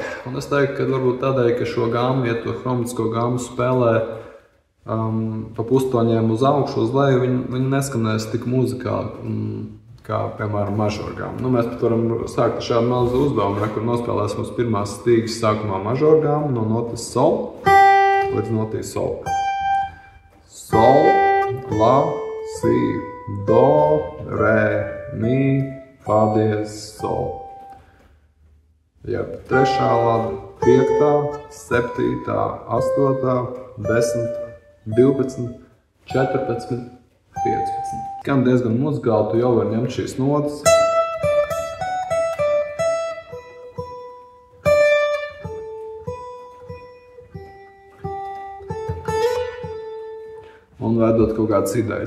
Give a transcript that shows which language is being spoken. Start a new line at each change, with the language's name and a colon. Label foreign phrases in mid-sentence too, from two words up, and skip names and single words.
Latvian: Un es teiktu, ka varbūt tādēļ, ka šo gammu, ja to chromatisko gammu spēlē pa pustoņiem uz augšu, uz leju, viņi neskanēs tik muzikāli, kā, piemēram, mažoru gammu. Mēs pat varam sākt ar šādu mazu uzdevumu, kur nospēlēsim uz pirmās stīgas sākumā mažoru gammu no notis sol līdz notis sol. Sol, la, si, do, re, mi, fa, diez, sol. Jeb 3. lada, 5., 7., 8., 10., 12., 14., 15. Gan diezgan muzikāli, tu jau vari ņemt šīs notas. Un veidot kaut kādas idejas.